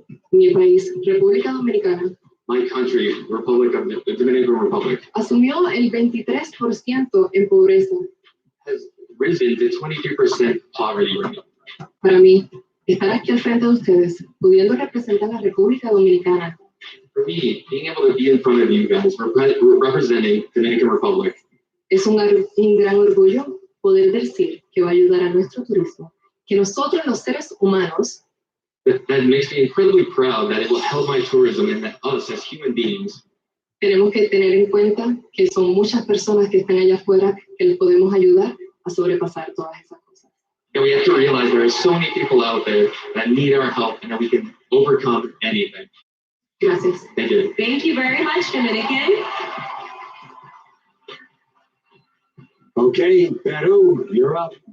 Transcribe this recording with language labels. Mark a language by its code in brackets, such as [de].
[es] mi país, República Dominicana, [en] my country, Republic of the Dominican Republic, [es] asumió el 23% en pobreza. [en] has risen to 23% poverty rate. [es] Para mí, estar aquí al frente de ustedes, pudiendo representar a la República Dominicana, [en] For me, being able to be in front of you guys, representing Dominican Republic, [es] es un gran orgullo poder decir que va a ayudar a nuestro turismo, que nosotros los seres humanos [en] that makes me incredibly proud that it will help my tourism and that us as human beings, [es] tenemos que tener en cuenta que son muchas personas que están allá afuera que les podemos ayudar a sobrepasar todas esas cosas. [en] and we have to realize there are so many people out there that need our help and that we can overcome anything. [es] Gracias. [en] Thank you. Thank you very much, Dominican. Okay, Peru, you're up.